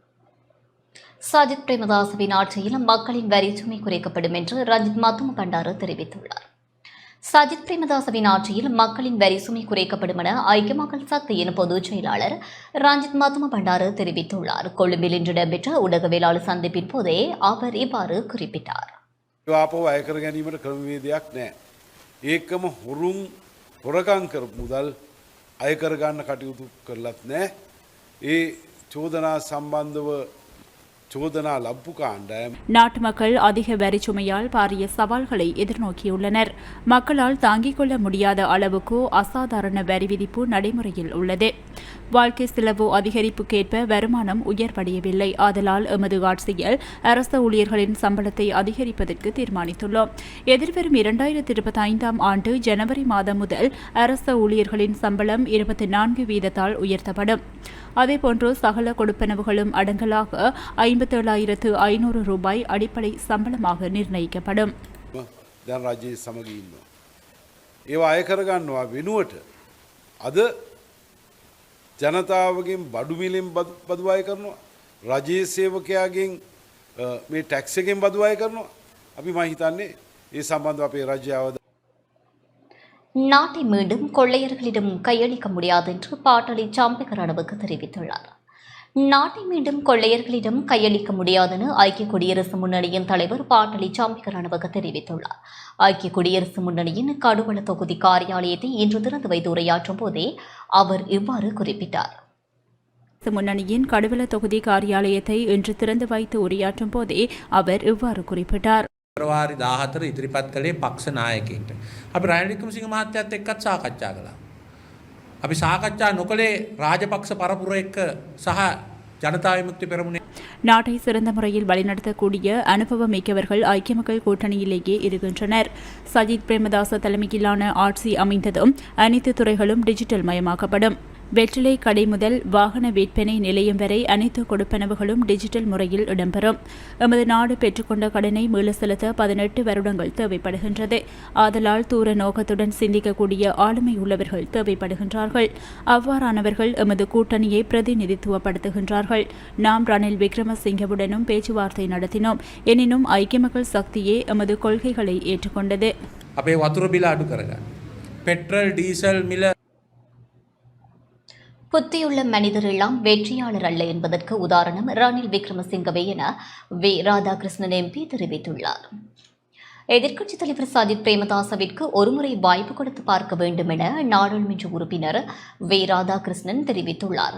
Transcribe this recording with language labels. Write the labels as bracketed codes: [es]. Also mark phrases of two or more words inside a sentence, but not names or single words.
[ta] சஜித் பிரேமதாசவின் ஆட்சியில் மக்களின் வரி சுமை குறைக்கப்படும் என்று ரஞ்சித் மத்தும பண்டார தெரிவித்துள்ளார். சஜித் பிரேமதாசவின் ஆட்சியில் மக்களின் வரி சுமை குறைக்கப்படும் என ஐக்கிய மக்கள் சக்தியின் பொதுச் செயலாளர் ரஞ்சித் மத்தும பண்டார தெரிவித்துள்ளார். கொழும்பில் இன்று இடம்பெற்ற ஊடகவியலாளர் சந்திப்பின் போதே அவர் இவ்வாறு குறிப்பிட்டார். [si] අයකර ගැනීමට ක්‍රමවේදයක් නැහැ. ඒකම හොරකම් කරපු මුදල් අයකර ගන්න කටයුතු කරලත් නැහැ. ඒ චෝදනා සම්බන්ධව චෝදනා ලබ්පු කාණ්ඩායම [ta] நாட்டு மக்கள் அதிக வரி சுமையால் பாரிய சவால்களை எதிர்நோக்கியுள்ளனர். மக்களால் தாங்கிக் கொள்ள முடியாத அளவுக்கு அசாதாரண வரி விதிப்பு நடைமுறையில் உள்ளது. வாழ்க்கை செலவு அதிகரிப்புக்கேற்ப வருமானம் உயர்வடையவில்லை. ஆதலால் எமது ஆட்சியில் அரசு ஊழியர்களின் சம்பளத்தை அதிகரிப்பதற்கு தீர்மானித்துள்ளோம். எதிர்வரும் 2025ஆம் ஆண்டு ஜனவரி மாதம் முதல் அரசு ஊழியர்களின் சம்பளம் 24% உயர்த்தப்படும். அதேபோன்று சகல கொடுப்பனவுகளும் அடங்கலாக 57,500 ரூபாய் அடிப்படை சம்பளமாக நிர்ணயிக்கப்படும். [si] දැන් රජයේ සමග ඉන්නවා. ඒවා අය කරගන්නවා වෙනුවට අද ජනතාවගෙන් බඩු මිලෙන් බදු අය කරනවා. රජයේ සේවකයාගෙන් මේ ටැක්ස් එකෙන් බදු අය කරනවා. අපි මම හිතන්නේ ඒ සම්බන්ධව අපේ රජය අවධානය [ta] நாட்டை மீண்டும் கொள்ளையர்களிடம் கையளிக்க முடியாது என்று பாட்டாளி சாம்பிக ரணவுக்கு தெரிவித்துள்ளார். நாட்டை மீண்டும் கொள்ளையர்களிடம் கையளிக்க முடியாதென ஐக்கிய குடியரசு முன்னணியின் தலைவர் பாட்டாளி சாம்பிக ரணவுக்கு தெரிவித்துள்ளார். ஐக்கிய குடியரசு முன்னணியின் கடுவள தொகுதி காரியாலயத்தை இன்று திறந்து வைத்து உரையாற்றும் போதே அவர் இவ்வாறு குறிப்பிட்டார். முன்னணியின் கடுவள தொகுதி காரியாலயத்தை இன்று திறந்து வைத்து உரையாற்றும் போதே அவர் இவ்வாறு குறிப்பிட்டார். [si] පෙබරවාරි 14 ඉදිරිපත් කළේ පක්ෂ නායකයින්ට. අපි රනිල් වික්‍රමසිංහ මහත්තයත් එක්කත් සාකච්ඡා කළා. අපි සාකච්ඡා නොකළේ රාජපක්ෂ පරපුර එක්ක සහ ජනතා විමුක්ති පෙරමුණේ. [ta] நாட்டை சிறந்த முறையில் வழிநடத்தக்கூடிய அனுபவம் மிக்கவர்கள் ஐக்கிய மக்கள் கூட்டணியிலேயே இருக்கின்றனர். சஜித் பிரேமதாச தலைமையிலான ஆட்சி அமைந்ததும் அனைத்து துறைகளும் டிஜிட்டல் மயமாக்கப்படும். வெற்றிலை கடை முதல் வாகன விற்பனை நிலையம் வரை அனைத்து கொடுப்பனவுகளும் டிஜிட்டல் முறையில் இடம்பெறும். எமது நாடு பெற்றுக்கொண்ட கடனை மீள செலுத்த 18 வருடங்கள் தேவைப்படுகின்றது. ஆதலால் தூர நோக்கத்துடன் சிந்திக்கக்கூடிய ஆளுமை உள்ளவர்கள் தேவைப்படுகின்றார்கள். அவ்வாறானவர்கள் எமது கூட்டணியை பிரதிநிதித்துவப்படுத்துகின்றார்கள். நாம் ரணில் விக்ரமசிங்கவுடனும் பேச்சுவார்த்தை நடத்தினோம். எனினும் ஐக்கிய மக்கள் சக்தியே எமது கொள்கைகளை ஏற்றுக்கொண்டது. [si] අපේ වතුර බිල අඩු කරගන්න. පෙට්‍රල් ඩීසල් මිල [ta] புத்தியுள்ள மனிதர் எல்லாம் வெற்றியாளர் அல்ல என்பதற்கு உதாரணம் ரணில் விக்ரமசிங்கவே என வி ராதாகிருஷ்ணன் MP தெரிவித்துள்ளார். எதிர்க்கட்சித் தலைவர் சஜித் பிரேமதாசவிற்கு ஒருமுறை வாய்ப்பு கொடுத்து பார்க்க வேண்டும் என நாடாளுமன்ற உறுப்பினர் வி ராதாகிருஷ்ணன் தெரிவித்துள்ளார்.